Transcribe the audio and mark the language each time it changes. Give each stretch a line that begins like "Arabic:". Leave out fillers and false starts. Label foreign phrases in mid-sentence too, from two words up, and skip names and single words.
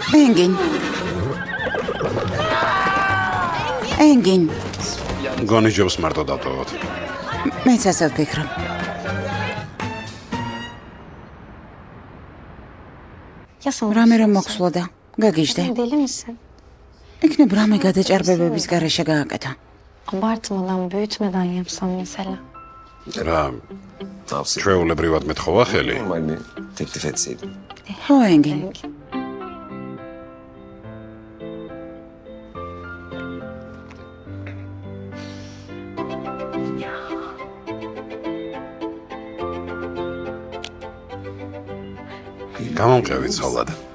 Georgian: ენგინ. გონი ჯობს მარტო დავტოვოთ. მეც ასე ვფიქრობ. რამე რომ მოხსლოდა, გაგიჟდე.
Turkish: Deli misin?
Georgian: იქნებ რამე გადაჭარბებების გარეშე გააკეთა.
Turkish: Abartmadan, büyütmeden yapsam mesela.
Georgian: რა ჩვეულებრივად მეთხოვა ხელი?
Turkish: Normal bir teklif etseydim.
Georgian: ხო, ენგინ. გამომყევი ცოლად.